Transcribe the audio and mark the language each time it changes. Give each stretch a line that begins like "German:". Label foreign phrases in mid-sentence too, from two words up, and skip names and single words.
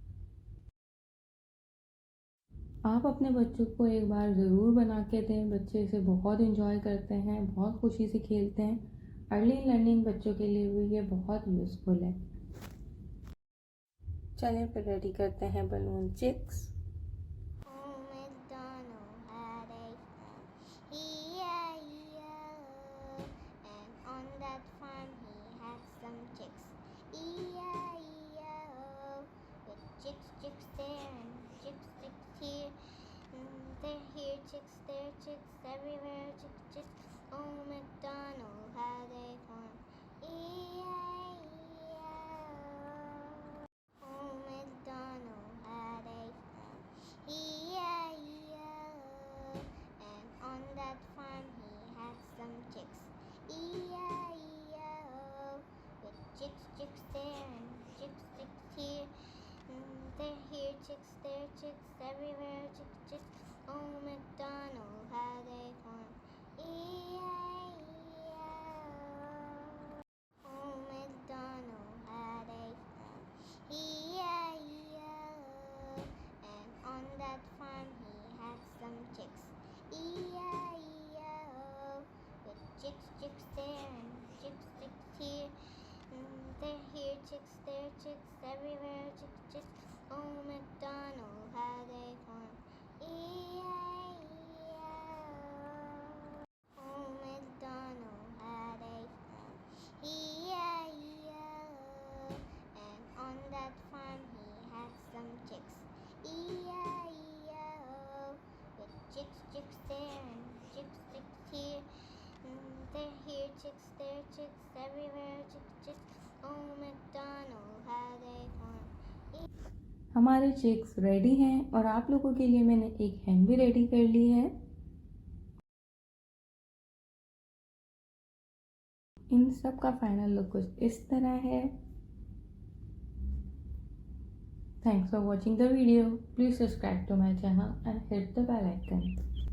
Hindi: आप अपने बच्चों को एक बार ज़रूर बना के दें, बच्चे इसे बहुत इंजॉय करते हैं, बहुत खुशी से खेलते हैं।
English: early learning
Hindi: बच्चों के लिए भी ये बहुत यूज़फुल है। चलें फिर रेडी करते हैं
English: balloon chicks. Chicks there and chicks here. They're here, chicks there, chicks everywhere. Chicks. Oh, MacDonald had a farm. E-I-E-I-O. Oh, MacDonald had a farm. E-I-E-I-O. And on that farm he had some chicks. E-I-E-I-O. With chicks there and chicks here. They're here, chicks there, chicks everywhere. Chicks. Oh, MacDonald had a farm. E-I-E-I-O. Oh, MacDonald had a farm. E-I-E-I-O. And on that farm he had some chicks. E-I-E-I-O. With chicks there and chicks here. They're here, chicks there, chicks everywhere. Chicks. Oh, MacDonald had a farm. E-I-E-I-O. Oh, MacDonald had a farm. E-I-E-I-O. And on that farm he had some chicks. E-I-E-I-O. With chicks there and chicks here. They're here, chicks there, chicks everywhere. Chicks. Oh, MacDonald had a farm.
Hindi: हमारे
English: chicks ready
Hindi: हैं और आप लोगों के लिए मैंने एक हैन भी रेडी कर ली है। इन सब का
English: final look
Hindi: कुछ इस तरह है।
English: Thanks for watching the video. Please subscribe to my channel and hit the bell icon.